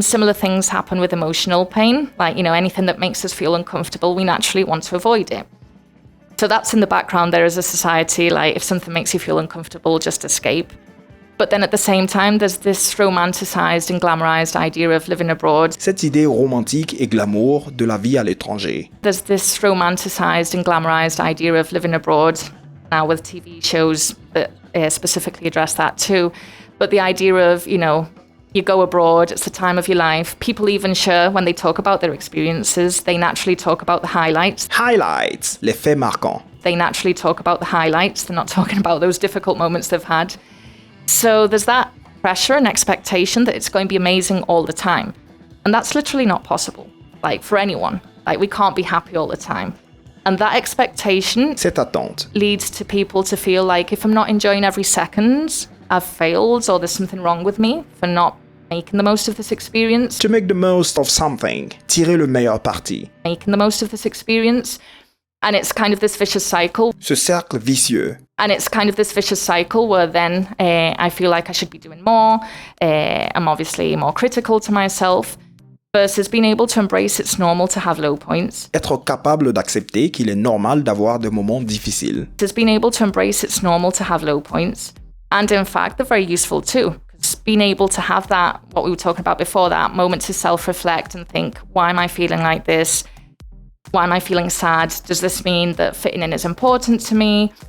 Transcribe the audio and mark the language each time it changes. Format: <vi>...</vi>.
<en>Similar things happen with emotional pain. Like, anything that makes us feel uncomfortable, we naturally want to avoid it. So that's in the background there as a society. Like, if something makes you feel uncomfortable, just escape. But then at the same time, there's this romanticized and glamorized idea of living abroad.</en> <fr>Cette idée romantique et glamour de la vie à l'étranger.</fr> <en>There's this romanticized and glamorized idea of living abroad, now with TV shows that specifically address that too. But the idea of, you go abroad, it's the time of your life. People even share, when they talk about their experiences, they naturally talk about the highlights.</en> <fr>Highlights, les faits marquants.</fr> <en>They naturally talk about the highlights. They're not talking about those difficult moments they've had. So there's that pressure and expectation that it's going to be amazing all the time. And that's literally not possible, for anyone. We can't be happy all the time. And that expectation</en> <fr>Cette attente</fr> <en>leads to people to feel like if I'm not enjoying every second, I've failed or there's something wrong with me for not making the most of this experience. To make the most of something,</en> <fr>tirer le meilleur parti.</fr> <en>Making the most of this experience. And it's kind of this vicious cycle.</en> <fr>Ce cercle vicieux.</fr> <en>And it's kind of this vicious cycle where then I feel like I should be doing more. I'm obviously more critical to myself. Versus being able to embrace it's normal to have low points.</en> <fr>Être capable d'accepter qu'il est normal d'avoir des moments difficiles.</fr> <en>Versus being able to embrace it's normal to have low points. And in fact, they're very useful too. Because being able to have that, what we were talking about before, that moment to self-reflect and think, why am I feeling like this? Why am I feeling sad? Does this mean that fitting in is important to me?</en>